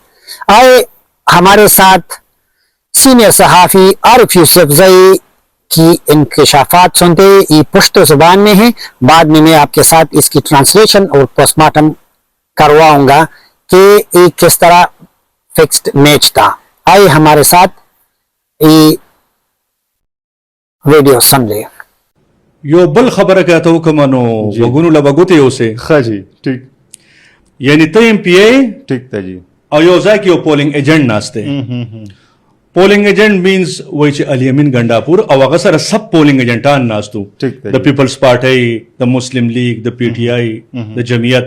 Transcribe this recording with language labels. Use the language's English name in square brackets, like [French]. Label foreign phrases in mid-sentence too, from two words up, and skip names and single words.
[Urdu] آئے ہمارے ساتھ سینئر صحافی عارف یوسف زئی کی انکشافات سنتے. یہ پشتو زبان میں ہے، بعد میں آپ کے ساتھ اس کی ٹرانسلیشن اور [English] post mortem [Urdu] کرواؤں گا کہ یہ کس طرح [English] fixed match [Urdu] تھا. آئے ہمارے ساتھ یہ ویڈیو سن لے. [Pashto] یو بل خبره که ته وکړم نو وګونو له به ګوتې اوسې. ښه جی، ټیک. یعنی ته ایم پی ای ټیک ته جی، او یو ځای کې یو [English] polling agent [Pashto] ناست دی. [English] polling agent means [Pashto] وایي چې الیمین ګنډاپور او هغه سره سب پولینګ ایجنټان ناست وو، د پیپلز پارټۍ، د مسلم لیگ، د پی ټي آی، د جمعیت.